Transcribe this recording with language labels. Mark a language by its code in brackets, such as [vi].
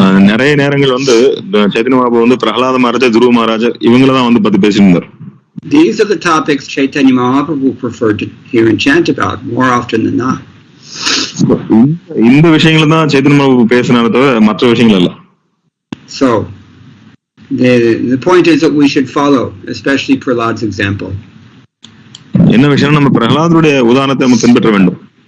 [ta] நிறைய நேரங்கள் வந்து சைதன்ய மகாபிரபு வந்து பிரஹ்லாத மகாராஜா, துருவ மகாராஜா இவங்களதான் வந்து பத்தி பேசியிருந்தார். [en] These are the topics Chaitanya Mahaprabhu preferred to hear and chant about more often than not. [ta] இந்த விஷயங்களை தான் சைதன்ய மகாபிரபு பேசினாரே தவிர மற்ற விஷயங்கள் இல்ல. [en] So the point is that we should follow, especially Prahlad's example. [ta] என்ன விஷயம், நம்ம பிரஹ்லாதருடைய உதாரணத்தை நம்ம பின்பற்ற வேண்டும்.